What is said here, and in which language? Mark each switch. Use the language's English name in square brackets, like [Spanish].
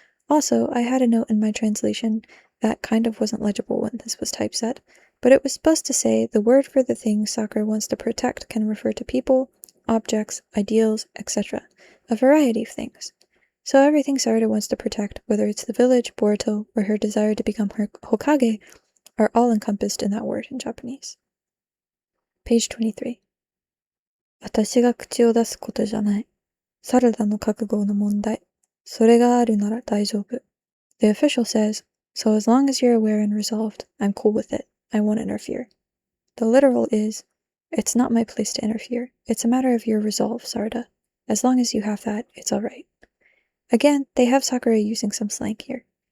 [English] Also, I had a note in my translation that kind of wasn't legible when this was typeset, but it was supposed to say the word for the thing Sakura wants to protect can refer to people, objects, ideals, etc., a variety of things. So everything Sarada wants to protect, whether it's the village, Boruto, or her desire to become her Hokage, are all encompassed in that word in Japanese. Page 23. [Japanese] 私が口を出すことじゃない。サラダの覚悟の問題。それがあるなら大丈夫. [English] The official says, so as long as you're aware and resolved, I'm cool with it. I won't interfere. The literal is, it's not my place to interfere. It's a matter of your resolve, Sarada. As long as you have that, it's alright. Again, they have Sakura using some slang here.